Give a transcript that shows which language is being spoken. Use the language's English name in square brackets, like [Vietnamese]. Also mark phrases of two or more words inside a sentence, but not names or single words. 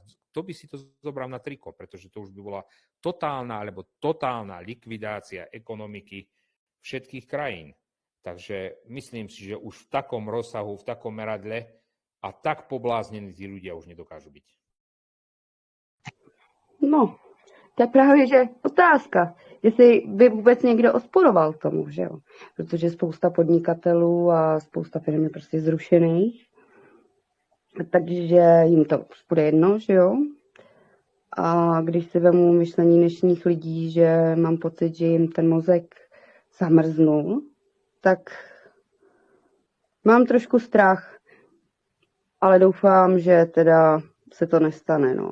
[Slovak] Kto by si to zobral na triko, pretože to už by bola totálna likvidácia ekonomiky všetkých krajín. Takže myslím si, že už v takom rozsahu, v takom meradle a tak pobláznení tí ľudia už nedokážu byť. [Czech] No, to je právě, že otázka, jestli by vůbec někdo odporoval tomu, že jo? Protože spousta podnikatelů a spousta firm je prostě zrušených, takže jim to bude jedno, že jo? A když si vemu myšlení dnešních lidí, že mám pocit, že jim ten mozek zamrznul, tak mám trošku strach, ale doufám, že teda se to nestane, no.